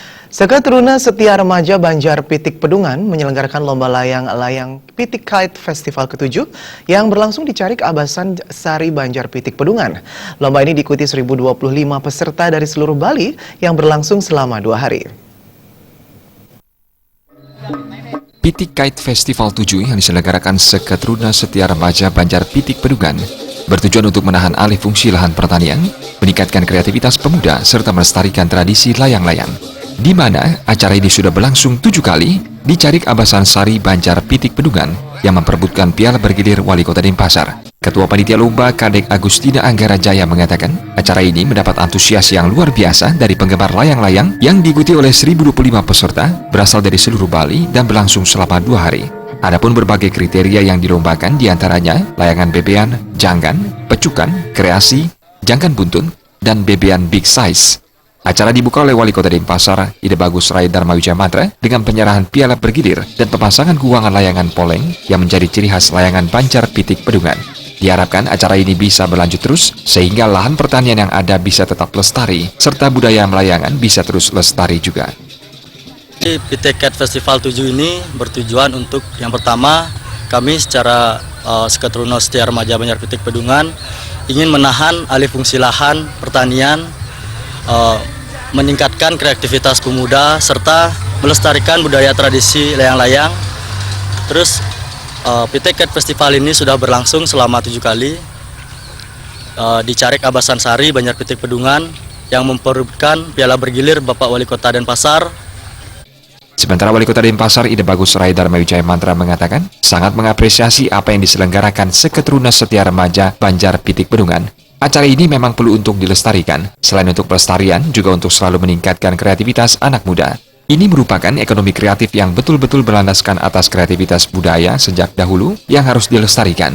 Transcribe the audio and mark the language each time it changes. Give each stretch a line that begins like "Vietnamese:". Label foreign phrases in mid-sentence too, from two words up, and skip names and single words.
Indonesian: Saka Teruna Setia Remaja Banjar Pitik Pedungan menyelenggarakan lomba layang-layang Pitik Kite Festival ke-7 yang berlangsung di Carik Abasan Sari Banjar Pitik Pedungan. Lomba ini diikuti 1.025 peserta dari seluruh Bali yang berlangsung selama 2 hari. Pitik Kite Festival 7 yang diselenggarakan Saka Teruna Setia Remaja Banjar Pitik Pedungan bertujuan untuk menahan alih fungsi lahan pertanian, meningkatkan kreativitas pemuda, serta melestarikan tradisi layang-layang. Di mana acara ini sudah berlangsung 7 kali di Carik Abasan Sari Banjar Pitik Pedungan yang memperebutkan piala bergilir Wali Kota Denpasar. Ketua Panitia Lomba Kadek Agustina Anggara Jaya mengatakan, acara ini mendapat antusias yang luar biasa dari penggemar layang-layang yang diikuti oleh 1.025 peserta berasal dari seluruh Bali dan berlangsung selama 2 hari. Adapun berbagai kriteria yang dilombakan diantaranya layangan bebean, janggan, pecukan, kreasi, janggan buntun, dan bebean
English: big size.
Indonesian: Acara dibuka oleh Wali Kota Denpasar, Ide Bagus Rai Dharma Wijaya Mantra, dengan penyerahan piala bergilir dan pemasangan guangan layangan poleng yang menjadi ciri khas layangan Banjar Pitik Pedungan. Diharapkan acara ini bisa berlanjut terus, sehingga lahan pertanian yang ada bisa tetap lestari, serta budaya melayangan bisa terus lestari juga. Pitik Kite Festival 7 ini bertujuan untuk yang pertama, kami secara Saka Teruna Setia Remaja Banjar Pitik Pedungan ingin menahan alih fungsi lahan pertanian, meningkatkan kreativitas pemuda, serta melestarikan budaya tradisi layang-layang. Terus Pitik Kite Festival ini sudah berlangsung selama 7 kali di Carik Abasan Sari Banjar Pitik Pedungan yang memperebutkan piala bergilir Bapak Wali Kota Denpasar. Sementara Wali Kota Denpasar Ide Bagus Rai Dharma Wijaya Mantra mengatakan sangat mengapresiasi apa yang diselenggarakan Saka Teruna Setia Remaja Banjar Pitik Pedungan. Acara ini memang perlu untuk dilestarikan. Selain untuk pelestarian, juga untuk selalu meningkatkan kreativitas anak muda. Ini merupakan ekonomi kreatif yang betul-betul berlandaskan atas kreativitas budaya sejak dahulu yang harus dilestarikan.